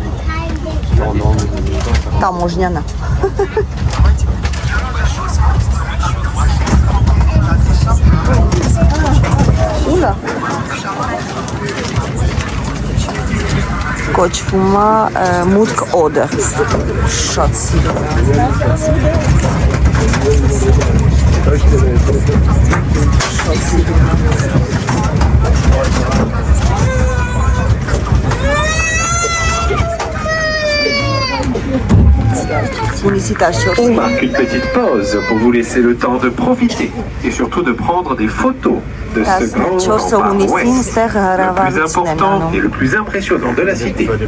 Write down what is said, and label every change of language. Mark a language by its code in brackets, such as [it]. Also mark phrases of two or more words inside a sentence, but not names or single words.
[hy] Տամոժնյանը։ Ուլա։ Կոչվում է մուտք օդը։ Շատ սիրում եմ։ Շատ սիրում եմ։ [fr] On marque une petite pause pour vous laisser le temps de profiter et surtout de prendre des photos de ce grand rempart ouest, le plus important et le plus impressionnant de la cité.